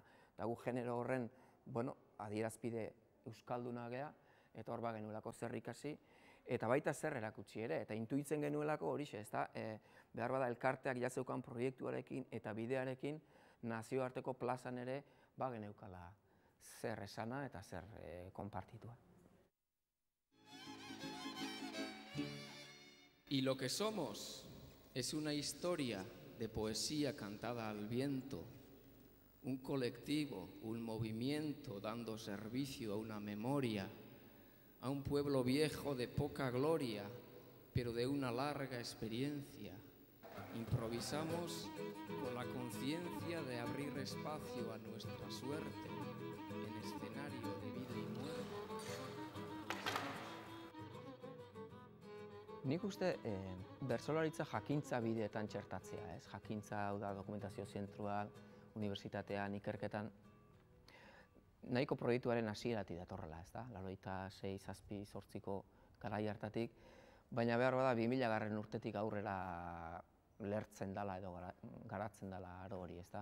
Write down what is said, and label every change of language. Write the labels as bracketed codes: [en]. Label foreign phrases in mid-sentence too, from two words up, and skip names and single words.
[eu] Eta gu genero horren, adierazpide euskalduna gea, eta hor bagenuelako zer ikasi, eta baita zer erakutsi ere, eta intuitzen genuelako horixe, ez da, behar bada elkarteak jazeukan proiektuarekin eta bidearekin nazioarteko plazan ere bageneukala zer esana eta zer konpartitua. [es] Y lo que somos es una historia de poesía cantada al viento, un colectivo, un movimiento dando servicio a una memoria, a un pueblo viejo de poca gloria, pero de una larga experiencia. Improvisamos con la conciencia de abrir espacio a nuestra suerte en escenario de vida y muerte. [eu] Nik uste bertsolaritza jakintza bideetan txertatzea, ez? Jakintza hau da dokumentazio zentroan, unibertsitatean, ikerketan, nahiko proiektuaren hasieratik datorrela, ez da? 86, 7, 8ko garai hartatik, baina behar bada 2000 urtetik aurrera lertzen dela edo garatzen dela aro hori, ez da?